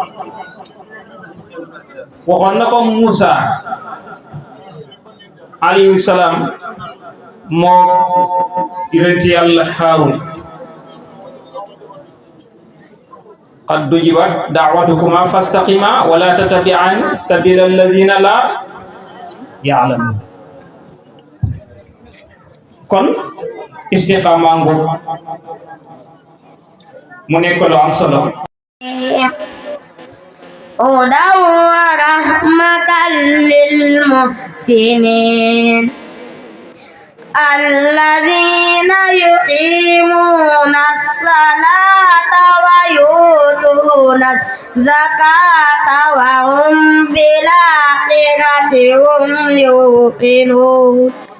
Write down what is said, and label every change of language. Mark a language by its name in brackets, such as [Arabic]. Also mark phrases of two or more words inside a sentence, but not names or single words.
[Wolof] waxoon na ko Moussa [Arabic] عليه السلام [Wolof] moo yonent yàlla Haarun [Arabic] قد أجيبت دعوتكما فاستقيما ولا تتبعان سبيل الذين لا يعلمون [Wolof] kon istiqama ngok mu nekk lu am solo [Arabic] هدى ورحمة للمحسنين الذين يقيمون الصلاة ويؤتون الزكاة وهم بالآخرة هم يوقنون